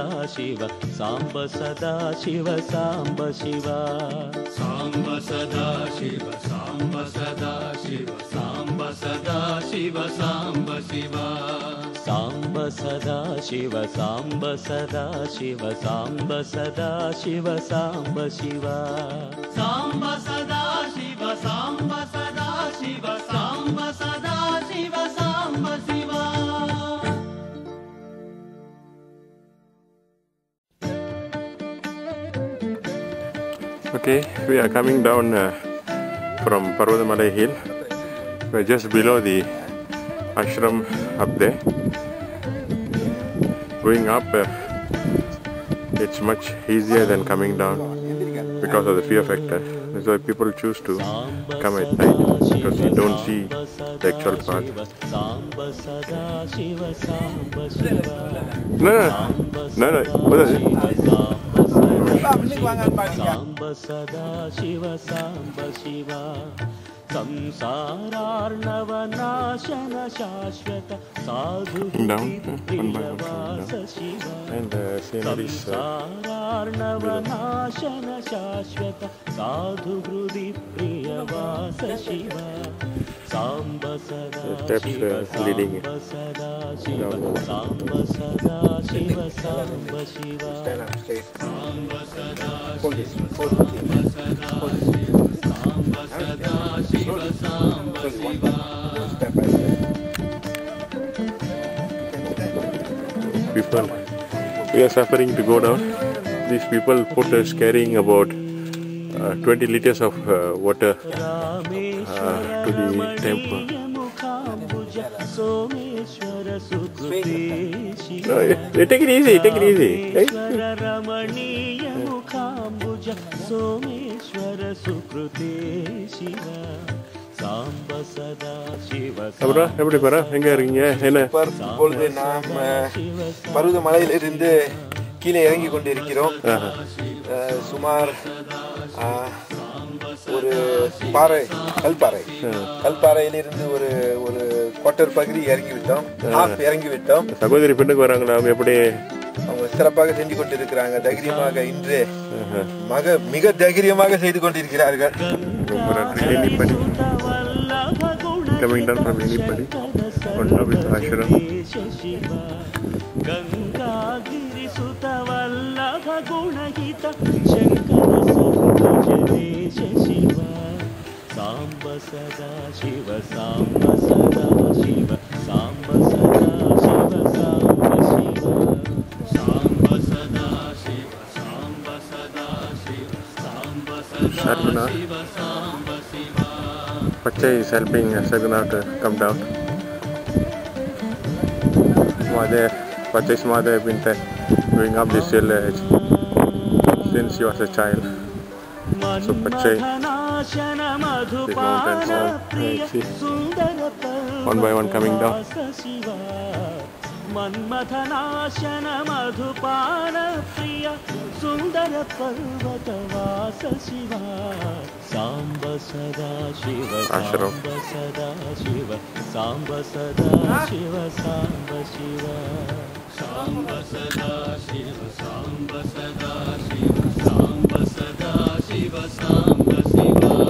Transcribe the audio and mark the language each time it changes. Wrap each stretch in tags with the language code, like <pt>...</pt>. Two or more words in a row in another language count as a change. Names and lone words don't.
<sa>ಶಿವ ಸಾಂಬ ಸದಾ ಶಿವ ಸಾಂಬ ಶಿವ ಸಾಂಬ ಸದಾ ಶಿವ ಸಾಂಬ ಸದಾ ಶಿವ ಸಾಂಬ ಸದಾ ಶಿವ ಸಾಂಬ ಶಿವ ಸಾಂಬ ಸದಾ ಶಿವ ಸಾಂಬ ಸದಾ ಶಿವ ಸಾಂಬ ಸದಾ ಶಿವ ಸಾಂಬ ಶಿವ ಸಾಂಬ ಸದಾ ಶಿವ ಸಾಂಬ ಸದಾ ಶಿವ ಸಾಂಬ ಸದಾ ಶಿವ ಸಾಂಬ ಶಿವ</sa> <en>Okay, we are coming down from Parvadamalai Hill. We are just below the ashram up there. Going up, it's much easier than coming down because of the fear factor. That's why people choose to come at night because you don't see the actual path. No. What is it?</en> <sa>ಸಾಂಬ ಸದಾ ಶಿವ ಸಾಂಬ ಶಿವ ಸಂಸಾರಾರ್ಣವನಾಶನ ಶಾಶ್ವತ ಸಾಧು ಪ್ರಿಯವಾಸ ಶಿವ ಸಂಸಾರಾರ್ಣವನಾಶನ ಶಾಶ್ವತ ಸಾಧು ಹೃದಿ ಪ್ರಿಯವಾಸ ಶಿವ ಸಾಂಬ ಸದಾ ಶಿವ ಸಾಂಬ ಸದಾ ಶಿವ ಸಾಂಬ ಸದಾ ಶಿವ ಸಾಂಬ ಶಿವ ಸಾಂಬ ಸದಾ ಶಿವ ಸಾಂಬ ಸದಾ ಶಿವ ಸಾಂಬ ಸದಾ ಶಿವ ಸಾಂಬ ಶಿವ</sa> <en>People, we are suffering to go down. These people put us carrying about 20 liters of water to the temple. No, take it easy, take it easy.</en> <ta>அப்புறம் எப்படி பரா எங்க இருக்கீங்க? என்ன இப்பொழுது நாம் பருவதமலையிலிருந்து கீழே இறங்கி கொண்டிருக்கிறோம். சுமார் ஒரு பாறை கல்பாறையிலிருந்து ஒரு ஒரு குவார்டர் பகுதி இறங்கி விட்டோம். சகோதரி பெண்ணுக்கு வராங்களா? அவங்க எப்படி? அவங்க சிறப்பாக செஞ்சு கொண்டிருக்கிறாங்க. தைரியமாக இன்று மிக தைரியமாக செய்து கொண்டிருக்கிறார்கள்.</ta> <en>Coming down from anybody on top of the ashram.</en> <sa>ಸಾಂಬ ಸದಾ ಶಿವ ಸಾಂಬ ಸದಾ ಶಿವ ಸಾಂಬ ಸದಾ ಶಿವ ಸಾಂಬ ಶಿವ ಸಾಂಬ ಸದಾ ಶಿವ ಸಾಂಬ ಸದಾ ಶಿವ ಸಾಂಬ ಸದಾ ಶಿವ ಸಾಂಬ ಶಿವ</sa> <en>Pachai is helping Saguna to come down. Pachai's mother has been going up this hill since she was a child. So Pachai</en> <sa>मन्मथनाशन मधुपान प्रिय सुंदर</sa> <en>One by one coming down.</en> <sa>शिवा मन्मथनाशन मधुपान प्रिय सुंदर पर्वतवास शिवा सांब सदा शिव सांब सदा शिव सांब सदा शिव सांब शिव सांब सदा शिव सांब सदा शिव सांब सदा शिव सांब शिव</sa>